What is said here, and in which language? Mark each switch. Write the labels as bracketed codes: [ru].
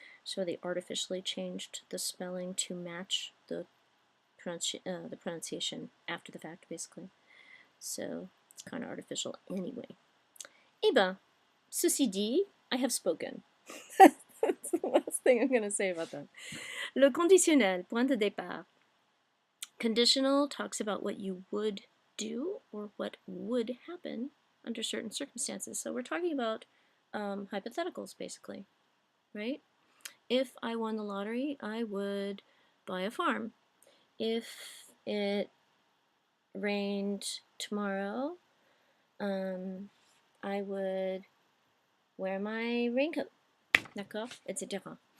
[en] So they artificially changed the spelling to match the pronunciation after the fact, basically. So it's kind of artificial anyway. [fr] Eh ben, ceci dit, [en] I have spoken. That's the last thing I'm going to say about that. [fr] Le conditionnel, point de départ. [en] Conditional talks about what you would do or what would happen under certain circumstances. So we're talking about hypotheticals, basically, right? If I won the lottery, I would buy a farm. If it rained tomorrow, I would wear my raincoat, [fr] d'accord, [en] etc.